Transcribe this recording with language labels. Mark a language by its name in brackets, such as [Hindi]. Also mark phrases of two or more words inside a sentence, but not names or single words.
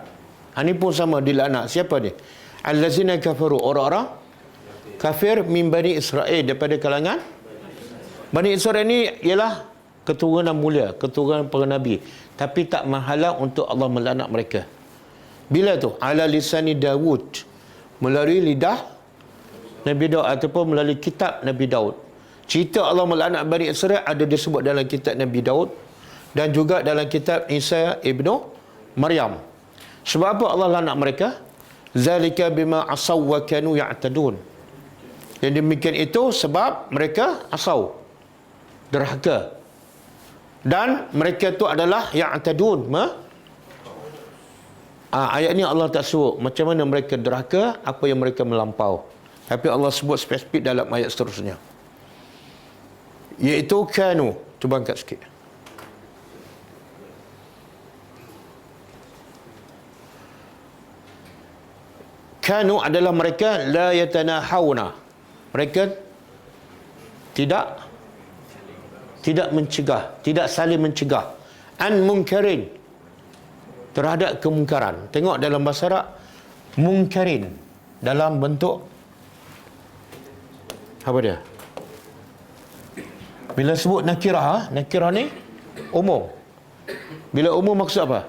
[Malay] Ini pun sama dilaknat. Siapa ni? [Arabic] الذين كفروا, [Malay] orang-orang kafir [Arabic] من بني إسرائيل, [Malay] daripada kalangan Bani Israel ni ialah keturunan mulia, keturunan para nabi, tapi tak menghalang untuk Allah melaknat mereka. Bila tu? [Arabic] على لسان داود, [Malay] melalui lidah Nabi Daud ataupun melalui kitab Nabi Daud. Cerita Allah melaknat Bani Israel ada disebut dalam kitab Nabi Daud dan juga dalam kitab Isa ibnu Maryam. Sebab apa Allah laknat mereka? [Arabic] ذلك بما عصوا وكانوا يعتدون. [Malay] Yang demikian itu sebab mereka asau, derhaka. Dan mereka itu adalah ya'tadun. Ayat ni Allah tak sebut macam mana mereka derhaka, apa yang mereka melampau. Tapi Allah sebut spesifik dalam ayat seterusnya. Iaitu kanu. Cuba angkat sikit. Kanu adalah mereka [Arabic] لا يتناهون. [Malay] Mereka tidak mencegah, tidak saling mencegah [Arabic] عن منكر, [Malay] terhadap kemungkaran. Tengok dalam bahasa Arab, munkarin dalam bentuk apa dia? Bila sebut nakirah, nakirah ni umum. Bila umum maksud apa?